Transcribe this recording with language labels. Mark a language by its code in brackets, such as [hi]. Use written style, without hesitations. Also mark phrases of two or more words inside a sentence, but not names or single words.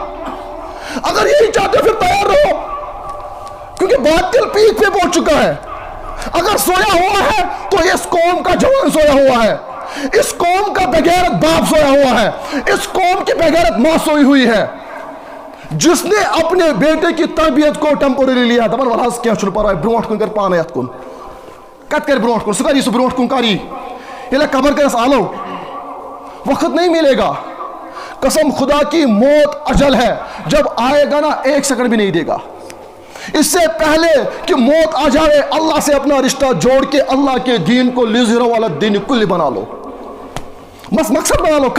[ur] اگر یہی چاہتے ہو پھر تیار رہو، کیونکہ باطل پیک پہ پہنچ چکا ہے. اگر سویا ہوا ہے تو اس قوم کا جوان سویا ہوا ہے، اس قوم کا بےغیرت باپ سویا ہوا ہے، اس قوم کی بےغیرت ماں سوئی ہوئی ہے، جس نے اپنے بیٹے کی تربیت کو ٹیمپوریری لیا. [ks] दपन वल क्या पर ब्रोट कुन कर पान यत कुन कत कर ब्रोट कुन सह सह ब्रोट कुन करी ये कबर कर आलो, [ur] وقت نہیں ملے گا. قسم خدا کی موت اجل ہے، جب آئے گا نا 1 سیکنڈ بھی نہیں دے گا. اس سے پہلے کہ موت آ جائے اللہ سے اپنا رشتہ جوڑ کے اللہ کے دین کو لزرو والا دین کلی بنا لو، بس مقصد بنا لو.